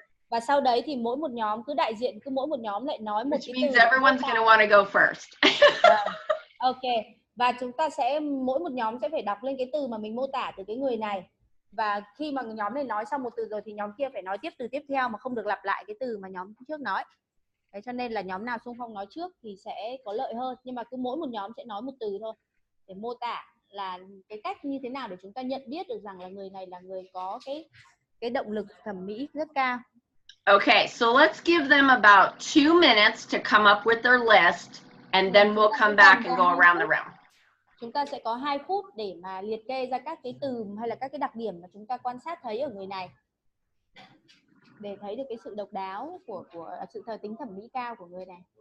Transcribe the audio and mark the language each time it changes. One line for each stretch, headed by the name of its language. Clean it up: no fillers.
Vietnamese: Và sau đấy thì mỗi một nhóm mỗi một nhóm lại nói một
English: Which
Vietnamese: cái
English: means
Vietnamese: từ.
English: Everyone's going to want to go first. Ok.
Vietnamese: Và chúng ta sẽ mỗi một nhóm sẽ phải đọc lên cái từ mà mình mô tả từ cái người này. Và khi mà nhóm này nói xong một từ rồi thì nhóm kia phải nói tiếp từ tiếp theo mà không được lặp lại cái từ mà nhóm trước nói. Thế cho nên là nhóm nào xung phong nói trước thì sẽ có lợi hơn. Nhưng mà cứ mỗi một nhóm sẽ nói một từ thôi để mô tả là cái cách như thế nào để chúng ta nhận biết được rằng là người này là người có cái động lực thẩm mỹ rất cao.
English: Okay, so let's give them about 2 minutes to come up with their list, and then we'll come back and go around the room.
Vietnamese: Chúng ta sẽ có 2 phút để mà liệt kê ra các cái từ hay là các cái đặc điểm mà chúng ta quan sát thấy ở người này, để thấy được cái sự độc đáo của sự tính thẩm mỹ cao của người này.